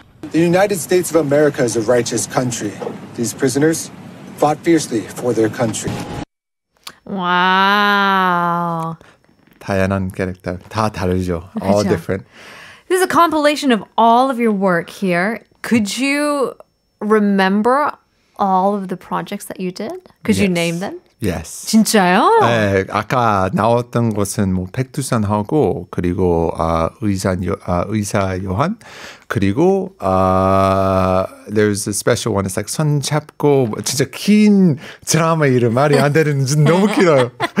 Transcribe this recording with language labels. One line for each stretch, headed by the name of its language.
English: The United States of America is a righteous country. These prisoners fought fiercely for their country. Wow.
Korean: 다양한 캐릭터 다 다르죠.
English: All
Korean: 그렇죠.
English: different. This is a compilation of all of your work here. Could you remember all of the projects that you did? Could you name them? Yes.
Korean: 진짜요? 네, 아까 나왔던 것은 뭐 백두산하고 그리고 의사 요한 그리고
English: there's a special one. It's like
Korean: 손 잡고 진짜 긴 드라마 이름 말이 안 되는 너무 길어요.